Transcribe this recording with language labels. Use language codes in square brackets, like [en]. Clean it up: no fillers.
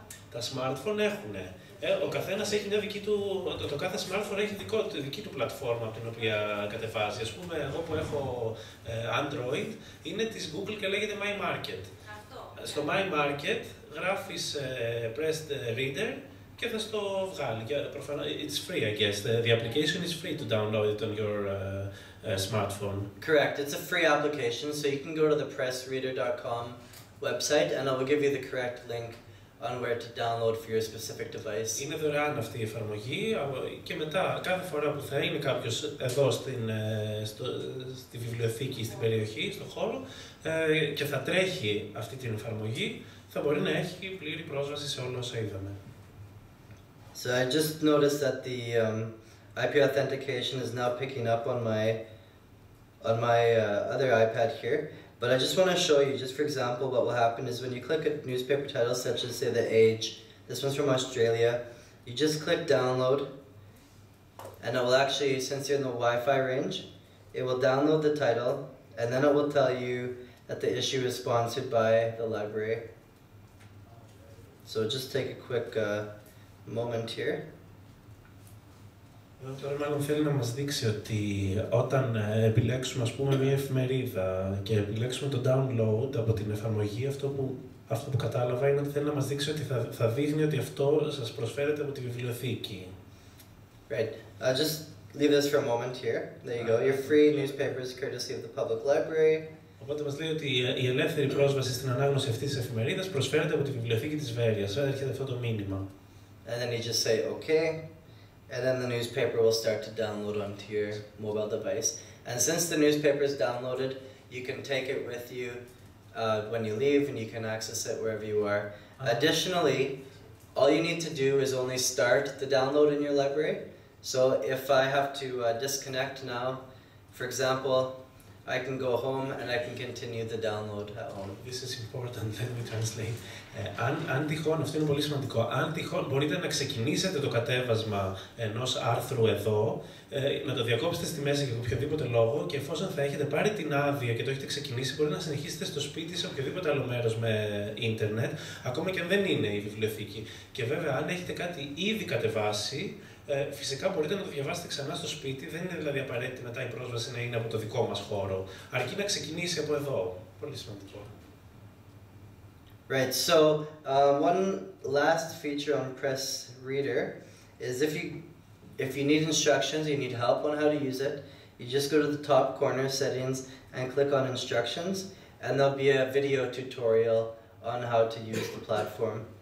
[el] Τα smartphone έχουν. Ο καθένας έχει μια δική του, το κάθε smartphone έχει δική του πλατφόρμα από την οποία κατεβάζει. Ας πούμε, εγώ που έχω Android, είναι της Google και λέγεται My Market. Στο My Market γράφεις Press Reader και θα στο βγάλει. [en] It's free, I guess. The application is free to download it on your smartphone. Correct. It's a free application, so you can go to the pressreader.com website and I will give you the correct link on where to download for your specific device. [el] Είναι δωρεάν αυτή η εφαρμογή και μετά κάθε φορά που θα είναι κάποιος εδώ στη βιβλιοθήκη, στην περιοχή, στον χώρο και θα τρέχει αυτή την εφαρμογή, θα μπορεί να έχει πλήρη πρόσβαση σε όλα όσα είδαμε. [en] So I just noticed that the IP authentication is now picking up on my other iPad here. But I just want to show you, just for example, what will happen is when you click a newspaper title such as, say, The Age, this one's from Australia, you just click download, and it will actually, since you're in the Wi-Fi range, it will download the title, and then it will tell you that the issue is sponsored by the library. So just take a quick moment here. [el] Τώρα μάλλον θέλει να μας δείξει ότι όταν επιλέξουμε ας πούμε μια εφημερίδα και επιλέξουμε το download από την εφαρμογή, αυτό που κατάλαβα είναι ότι θέλει να μας δείξει ότι θα δείχνει ότι αυτό σας προσφέρεται από τη βιβλιοθήκη. [en] Right. Just leave this for a moment here. There you go. Your free newspapers courtesy of the public library. [el] Οπότε μας λέει ότι η ελεύθερη πρόσβαση στην ανάγνωση αυτής της εφημερίδας προσφέρεται από τη βιβλιοθήκη της Βέροιας. Έρχεται αυτό το μήνυμα. [en] And then you just say okay, and then the newspaper will start to download onto your mobile device. And since the newspaper is downloaded, you can take it with you when you leave, and you can access it wherever you are. Additionally, all you need to do is only start the download in your library. So if I have to disconnect now, for example, I can go home and I can continue the download at home. This is important, let me translate. [el] Αν τυχόν, αυτό είναι πολύ σημαντικό, αν τυχόν μπορείτε να ξεκινήσετε το κατέβασμα ενός άρθρου εδώ, να το διακόψετε στη μέση για οποιοδήποτε λόγο και εφόσον θα έχετε πάρει την άδεια και το έχετε ξεκινήσει, μπορείτε να συνεχίσετε στο σπίτι σε οποιοδήποτε άλλο μέρος με ίντερνετ, ακόμα και αν δεν είναι η βιβλιοθήκη. Και βέβαια, αν έχετε κάτι ήδη κατεβάσει, φυσικά μπορείτε να το διαβάσετε ξανά στο σπίτι, δεν είναι δηλαδή απαραίτητη μετά η πρόσβαση να είναι από το δικό μας χώρο, αρκεί να ξεκινήσει από εδώ. Πολύ σημαντικό. [en] Right, so one last feature on PressReader is if you need instructions, you need help on how to use it, you just go to the top corner settings and click on instructions, and there'll be a video tutorial on how to use the platform.